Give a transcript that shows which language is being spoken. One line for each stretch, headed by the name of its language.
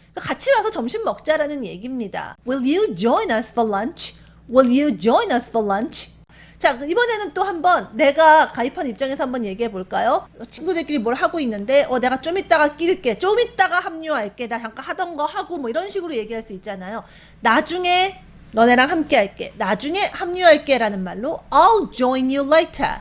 Korean: 같이 와서 점심 먹자라는 얘기입니다.
English: Will you join us for lunch? Will you join us for lunch?
Korean: 자, 이번에는 또 한번 내가 가입한 입장에서 한번 얘기해 볼까요? 친구들끼리 뭘 하고 있는데 내가 좀 이따가 낄게, 좀 이따가 합류할게, 나 잠깐 하던 거 하고 뭐 이런 식으로 얘기할 수 있잖아요. 나중에 너네랑 함께 할게, 나중에 합류할게 라는 말로
English: I'll join you later.